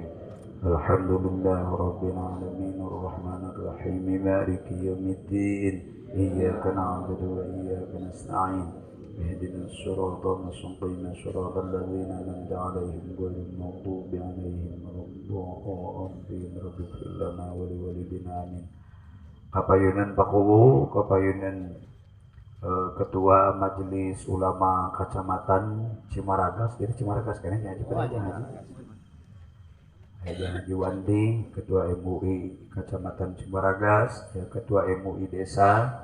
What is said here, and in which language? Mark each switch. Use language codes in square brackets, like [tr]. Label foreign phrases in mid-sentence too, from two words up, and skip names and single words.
[ar] الحمد لله رب العالمين الرحمن الرحيم مالك يوم الدين. إياك نعبد وإياك نستعين. اهدنا الصراط المستقيم صراط الذين أنعمت عليهم غير المغضوب عليهم ولا الضالين. رب اغفر لنا ولوالدينا آمين. [su] Kapayunan Pakuwu, kapayunan Ketua Majelis Ulama Kecamatan Cimaragas, jadi Cimaragas kene nya Haji Wandi, Ketua MUI Kecamatan Cimaragas, ya Ketua MUI Desa.